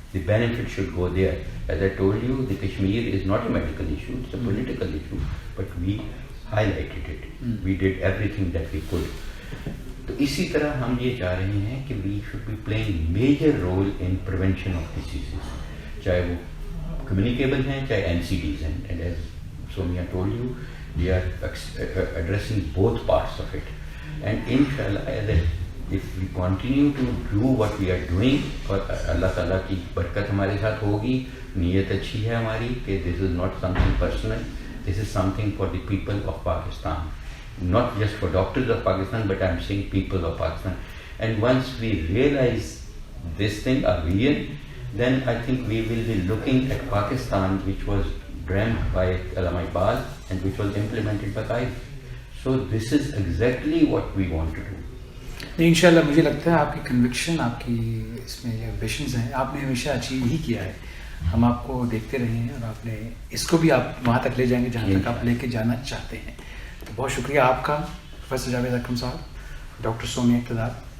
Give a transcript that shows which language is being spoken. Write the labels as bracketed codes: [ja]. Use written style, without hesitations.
[en] The benefit should go there. As I told you, the Kashmir is not a medical issue, it's a political issue, but we highlighted it. We did everything that we could. [ur] تو اسی طرح ہم یہ چاہ رہے ہیں کہ [en] we should be playing major role in prevention of diseases, [ur] چاہے وہ communicable ہیں, چاہے NCDs ہیں. [en] And as Soumya told you, we are addressing both parts of it. And inshallah, if we continue to do what we are doing, [ur] اور اللہ تعالیٰ کی برکت ہمارے ساتھ ہوگی, نیت اچھی ہے ہماری کہ [en] this is not something personal, this is something for the people of Pakistan, not just for doctors of Pakistan, but I'm saying people of Pakistan. And once we realize this thing, our vision, then I think we will be looking at Pakistan which was dreamt by Allama Iqbal and which was implemented by Qaid. So this is exactly what we want to do. [ur] ان شاء اللہ مجھے لگتا ہے آپ کی conviction, آپ کی اس میں جو ایمبیشنز ہیں, آپ نے ہمیشہ اچیو ہی کیا ہے. ہم آپ کو دیکھتے رہے ہیں, اور آپ نے اس کو بھی آپ وہاں تک لے جائیں گے جہاں تک آپ لے کے جانا چاہتے ہیں. تو بہت شکریہ آپ کا پروفیسر جاوید اکرم صاحب, ڈاکٹر سومیا اقتدار.